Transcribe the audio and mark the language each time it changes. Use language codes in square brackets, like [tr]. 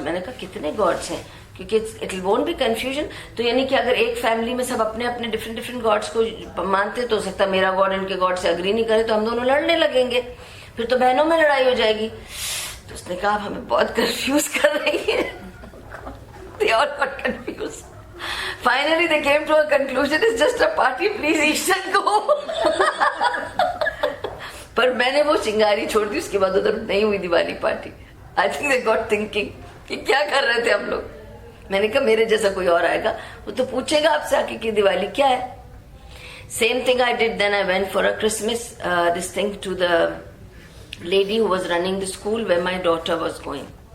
[hi] मैंने कहा कितने गॉड्स हैं, क्योंकि [en] It won't be confusion. [hi] तो यानी कि अगर एक फैमिली में सब अपने अपने डिफरेंट गॉड्स को मानते, तो हो सकता है मेरा गॉड इनके गॉड से अग्री नहीं करे, तो हम दोनों लड़ने लगेंगे, फिर तो बहनों में लड़ाई हो जाएगी. तो उसने कहा आप हमें बहुत कंफ्यूज कर रही है. [en] They all got confused. Finally they came to a conclusion, it's just a party, please each and go. [hi] पर मैंने वो चिंगारी छोड़ दी, उसके बाद उधर नहीं हुई Diwali party. [en] I think they got thinking [hi] कि क्या कर रहे थे हम लोग. मैंने कहा मेरे जैसा कोई और आएगा वो तो पूछेगा आपसे आके कि दिवाली क्या है. [en] Same thing I did, then I went for a Christmas this thing to the lady who was running the school where my daughter was going.